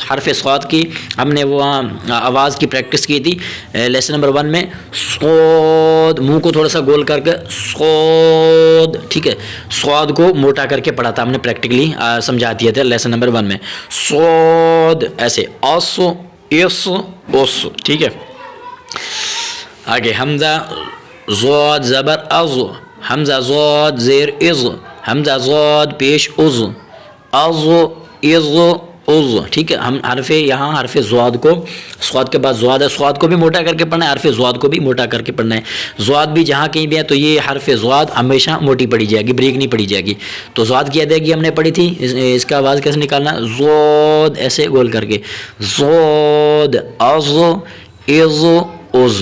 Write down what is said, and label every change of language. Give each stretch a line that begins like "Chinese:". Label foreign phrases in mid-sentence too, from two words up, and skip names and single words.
Urdu: حرف صاد کی ہم نے وہ آواز کی پریکٹس کی تھی
English: lesson number
Urdu: 1 میں، صاد منہ کو تھوڑا سا گول کر کے صاد، ٹھیک ہے. صاد کو موٹا کر کے پڑھا تھا ہم نے، پریکٹیکلی سمجھا دیا تھا
English: lesson number
Urdu: 1 میں. صاد ایسے، اس اس اس، ٹھیک ہے. آگے حمزہ ضاد زبر از، حمزہ ضاد زیر از، حمزہ ضاد پیش از، از از از، ٹھیک ہے. ہم یہاں حرف ضاد کو، صاد کے بعد ضاد ہے، صاد کو بھی موٹا کر کے پڑھنا ہے، حرف ضاد کو بھی موٹا کر کے پڑھنا ہے. ضاد بھی جہاں کہیں بھی ہے تو یہ حرف ضاد ہمیشہ موٹی پڑھی جائے گی، بریک نہیں پڑھی جائے گی. تو ضاد کی ادائیگی ہم نے پڑھی تھی، اس کا آواز کیسے نکالنا، ضاد ایسے گول کر کے، ضاد از از از.